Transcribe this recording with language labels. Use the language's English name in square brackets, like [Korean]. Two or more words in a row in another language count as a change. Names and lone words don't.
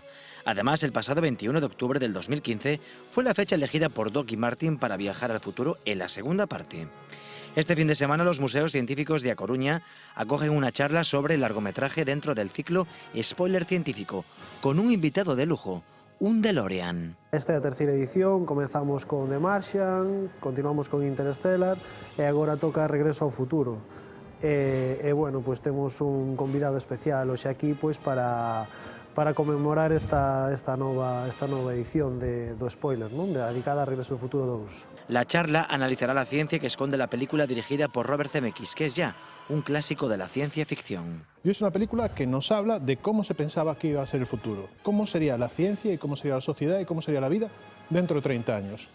[Spanish] Además, el pasado 21 de octubre del 2015 fue la fecha elegida por Doc y Martin para viajar al futuro en la segunda parte. Este fin de semana los museos científicos de A Coruña acogen una charla sobre el largometraje dentro del ciclo Spoiler Científico, con un invitado de lujo, un DeLorean. [Galician] Esta é a terceira edición, comezamos con The Martian, continuamos con Interstellar e agora toca Regreso ao Futuro. Bueno, pues temos un convidado especial hoxe aquí pues para conmemorar esta nova edición do spoiler, ¿no? Dedicada a Regreso ao Futuro 2. [Spanish] La charla analizará la ciencia que esconde la película dirigida por Robert Zemeckis, que es ya un clásico de la ciencia ficción. Y es una película que nos habla de cómo se pensaba que iba a ser el futuro, cómo sería la ciencia y cómo sería la sociedad y cómo sería la vida dentro de 30 años.